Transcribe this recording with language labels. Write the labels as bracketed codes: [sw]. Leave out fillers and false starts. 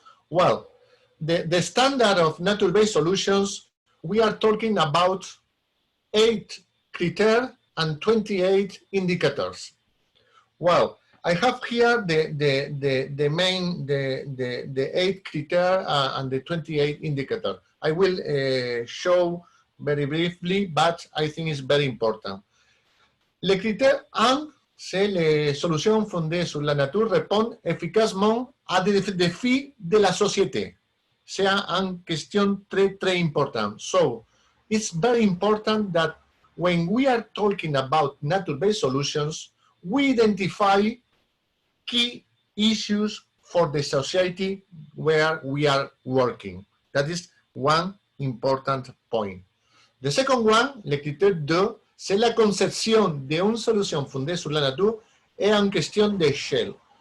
[en] Well, the standard of nature-based solutions, we are talking about 8 criteria and 28 indicators. Well, I have here the main 8 criteria and the 28 indicator. I will show very briefly, but I think it's very important. [fr] Les critères 1, c'est les solutions fondées sur la nature répondent efficacement à des défis de la société. C'est une question très, très importante. [en] So, it's very important that when we are talking about nature-based solutions, we identify key issues for the society where we are working. That is one important point. The second one, [fr] le critère 2, c'est la conception d'une solution fondée sur la nature et en question d'échelle.